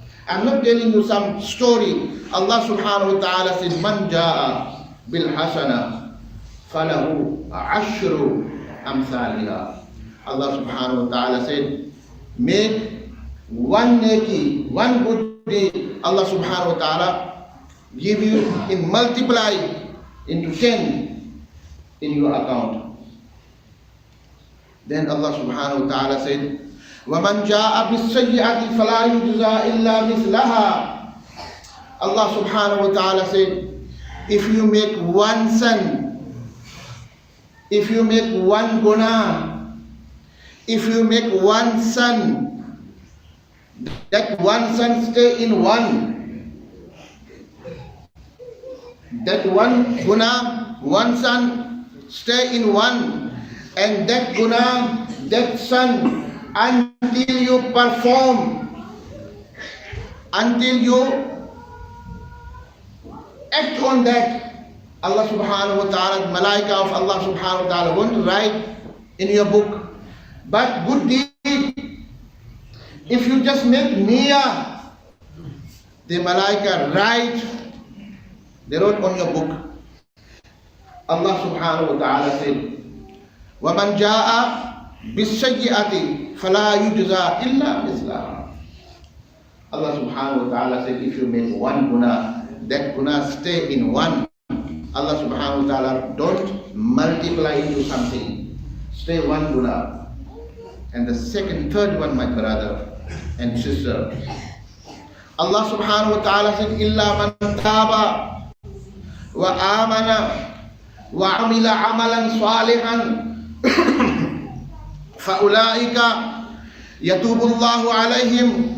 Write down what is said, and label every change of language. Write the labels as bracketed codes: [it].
[en] I'm not telling you some story. Allah subhanahu wa ta'ala said, Man ja'a bil hasana falahu ashru amthaliha. Allah subhanahu wa ta'ala said, make one neki, one good deed, Allah subhanahu wa ta'ala give you in multiply into 10 in your account. Then Allah subhanahu wa ta'ala said, [ar] وَمَنْ جَاءَ بِالسَّيِّئَةِ فَلَا يُجْزَى إِلَّا مِثْلَهَا. [en] Allah subhanahu wa ta'ala said, if you make one sin, if you make one guna, if you make one sin, that one sin stay in one. That one guna, one sin stay in one. And that guna, that sin, until you perform, until you act on that, Allah subhanahu wa ta'ala, the malaika of Allah subhanahu wa ta'ala won't write in your book. But good deed, if you just make niyyah, the malaika they wrote on your book. Allah subhanahu wa ta'ala said, [ar] وَمَنْ جَاءَ بِالسَّيِّئَةِ فَلَا يُجْزَى إِلَّا مِثْلَهَا. [en] Allah subhanahu wa ta'ala said, if you make one guna, that guna stay in one. Allah subhanahu wa ta'ala don't multiply into something. Stay one guna. And the third one, my brother and sister, Allah subhanahu wa ta'ala said, [ar] إِلَّا مَنْ تَابَ وَآمَنَ وَعَمِلَ عَمَلًا صَالِحًا فَأُولَٰئِكَ يَتُوبُ اللَّهُ عَلَيْهِمْ.